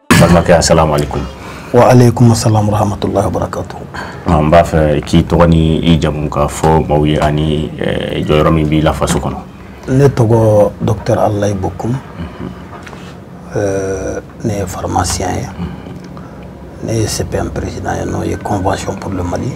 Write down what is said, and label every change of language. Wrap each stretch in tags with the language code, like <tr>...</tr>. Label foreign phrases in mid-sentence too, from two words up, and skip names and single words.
<ar>balimakɛ السلام عليكم. وعليكم السلام ورحمة الله وبركاته.</ar> <bm>N b'a fɛ k'i tɔgɔ ni i jamu ka fɔ maaw ye ani jɔyɔrɔ min b'i la faso kɔnɔ. Ne tɔgɔ Dr Alayi Bokoum. Ne ye pharmacien ye. Ne ye CPM président ye n'o ye</bm> <fr>Convention pour le Mali.</fr>